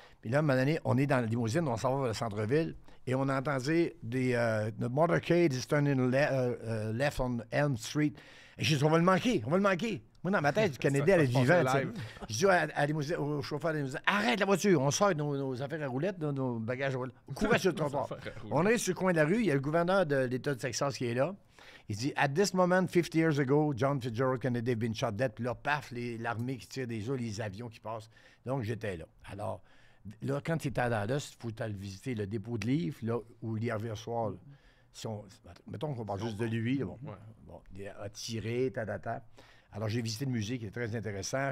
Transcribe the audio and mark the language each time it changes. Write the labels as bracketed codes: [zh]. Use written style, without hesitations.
[fr] Puis là, à un moment donné, on est dans la limousine, on s'en va vers le centre-ville, et on entendait [en] the motorcade is turning left on Elm Street. [fr] Et je dis, on va le manquer. Moi, dans ma tête, du Kennedy, elle est vivante. Je dis à la limousine, au chauffeur de la limousine, arrête la voiture, on sort nos affaires à roulettes, nos bagages à roulettes. Courez sur le trottoir. On est sur le coin de la rue, il y a le gouverneur de l'État de Texas qui est là. Il dit, [en] at this moment, 50 years ago, John Fitzgerald Kennedy had been shot dead. [fr] Puis là, paf, l'armée qui tire des eaux, les avions qui passent. Donc, j'étais là. Alors, là, quand tu étais à Dallas, il faut aller visiter le dépôt de livres, là, où l'Hervé Soir, mettons qu'on parle juste de lui, là, bon, il a tiré, Alors, j'ai visité le musée qui est très intéressant.